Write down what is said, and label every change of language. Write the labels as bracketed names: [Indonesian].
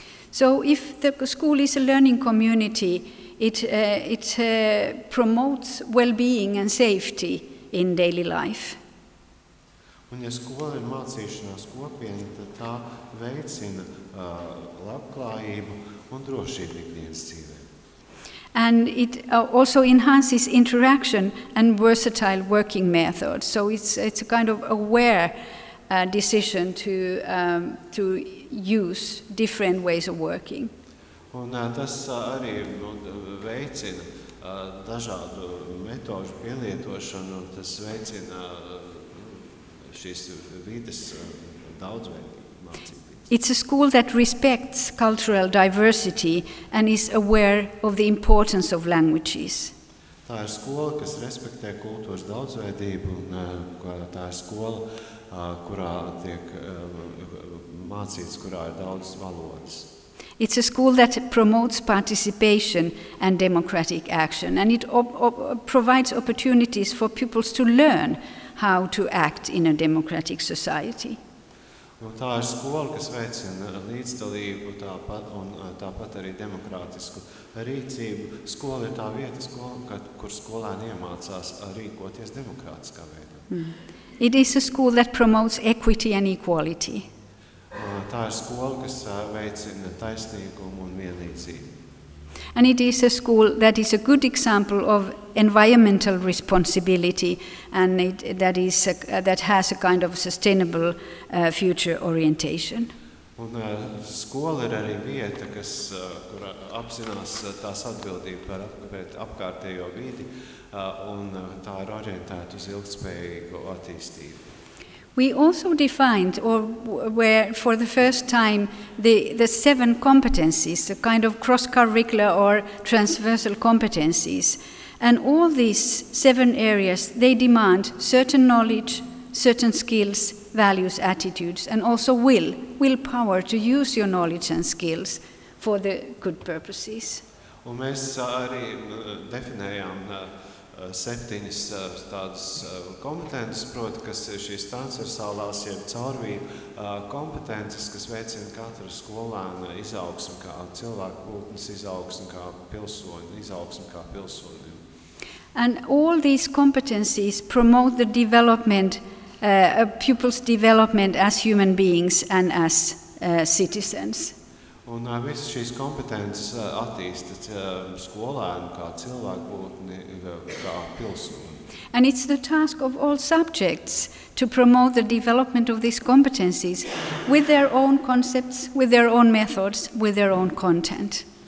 [English] So if the school is a learning community, it promotes well-being and safety in daily life. [Latvian] Un ja skola ir mācīšanās kopiena, tad tā veicina labklājību un drošību ikdienas dzīvē. [English] And it also enhances interaction and versatile working methods. So it's a kind of aware decision to use different ways of working. [Latvian] Un tas arī veicina dažādu metožu pielietošanu, un tas veicina šīs vides daudzveidību mācību. [English] It's a school that respects cultural diversity and is aware of the importance of languages. [Latvian] Tā ir skola, kas respektē kultūras daudzveidību, un tā ir skola, kurā tiek mācīts, kurā ir daudz valodas. [English] It's a school that promotes participation and democratic action, and it provides opportunities for pupils to learn how to act in a democratic society. [Latvian] Un tā ir skola, kas veicina līdzdalību un tāpat arī demokrātisku rīcību. Skola ir tā vieta, kur skolēni iemācās rīkoties demokrātiskā veidā. [English] It is a school that promotes equity and equality. [Latvian] Tā ir skola, kas veicina taisnīgumu un vienlīdzību. [English] And it is a school that is a good example of environmental responsibility and that has a kind of sustainable future orientation. [Latvian] Un skola ir arī vieta, kur apzinās tās atbildību par apkārtējo vidi, un tā ir orientēta uz ilgtspējīgu attīstību. [English] We also defined, or where for the first time, the 7 competencies, a kind of cross-curricular or transversal competencies. And all these 7 areas, they demand certain knowledge, certain skills, values, attitudes, and also willpower to use your knowledge and skills for the good purposes. [Latvian] Un mēs arī definējām 7 tādas kompetences, proti, kas ir šīs transversālās, jeb caurvīju kompetences, kas veicina katru skolēnu izaugsmu kā cilvēku būtnes, izaugsmu kā pilsoņu, izaugsmu kā pilsoņu. [English] And all these competencies promote the development, pupils' development as human beings and as citizens. [Latvian] Un visas šīs kompetences attīsta skolēnu kā cilvēku būtni, kā pilsoni. [English] And it's the task of all subjects to promote the development of these competencies with their own concepts, with their own methods, with their own content.